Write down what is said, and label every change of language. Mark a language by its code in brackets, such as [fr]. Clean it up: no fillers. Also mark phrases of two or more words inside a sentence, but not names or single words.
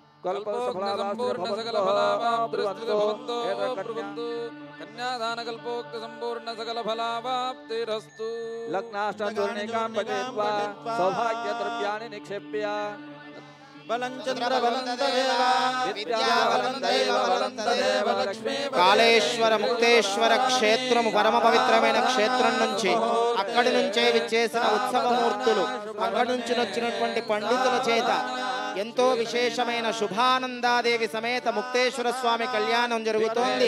[sa] कन्यादानकल्पोक्त संपूर्ण सकल फलावाप्तिरस्तु। लग्नाष्टचूर्णिकां पठित्वा सौभाग्य द्रव्याणि निक्षेप्य [te] కాళేశ్వర ముక్తేశ్వర క్షేత్రము పరమ పవిత్రమైన క్షేత్రం నుంచి అక్కడి నుంచే విచ్చేసిన ఉత్సవమూర్తులు అక్కడి నుంచి వచ్చినటువంటి పండితుల చేత ఎంతో విశేషమైన శుభానందాదేవి సమేత ముక్తేశ్వర స్వామి కళ్యాణం జరుగుతోంది.